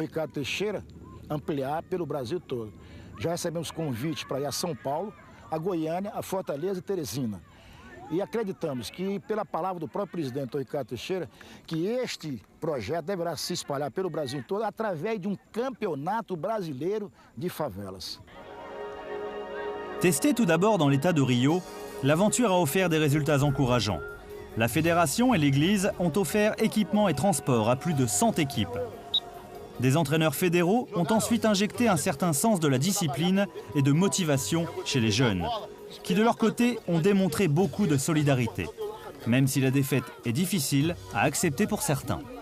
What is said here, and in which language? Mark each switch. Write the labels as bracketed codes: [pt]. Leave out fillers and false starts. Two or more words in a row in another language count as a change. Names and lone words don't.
[pt] Ricardo Teixeira ampliar pelo Brasil todo. Já recebemos convite para ir a São Paulo, a Goiânia, a Fortaleza e Teresina. E acreditamos que, pela palavra do próprio presidente Dr. Ricardo Teixeira, que este projeto deverá se espalhar pelo Brasil todo através de um campeonato brasileiro de favelas. [fr] Testée tout d'abord dans l'état de Rio, l'aventure a offert des résultats encourageants. La fédération et l'Église ont offert équipements et transports à plus de 100 équipes. Des entraîneurs fédéraux ont ensuite injecté un certain sens de la discipline et de motivation chez les jeunes, qui de leur côté ont démontré beaucoup de solidarité, même si la défaite est difficile à accepter pour certains.